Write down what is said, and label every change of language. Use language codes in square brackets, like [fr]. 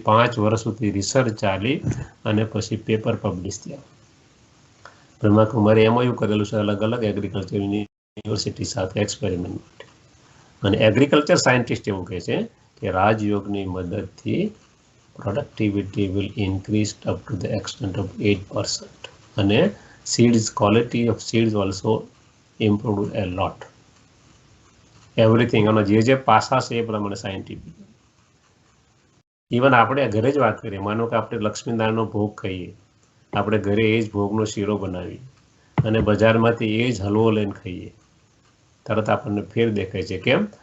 [gu] 5 વર્ષ સુધી રિસર્ચ ચાલી અને પછી પેપર પબ્લિશ થયા. બ્રહ્માકુમારી એમઓયુ કરેલું છે અલગ અલગ એગ્રીકલ્ચર યુનિવર્સિટી સાથે એક્સપેરિમેન્ટ માટે. અને એગ્રીકલ્ચર સાયન્ટિસ્ટ એવું કહે છે કે રાજયોગની મદદથી [en] productivity will increase up to the extent of [gu] 8%. અને [en] seeds, quality of seeds also improved a lot. [gu] Everything આનો જે પાસા છે એ પ્રમાણે સાયન્ટિફિક. ઇવન આપણે ઘરે જ વાત કરીએ, માનો કે આપણે લક્ષ્મીનારાયણનો ભોગ ખાઈએ, આપણે ઘરે એ જ ભોગનો શીરો બનાવીએ અને બજારમાંથી એ જ હલવો લઈને ખાઈએ, તરત આપણને ફેર દેખાય છે. કેમ?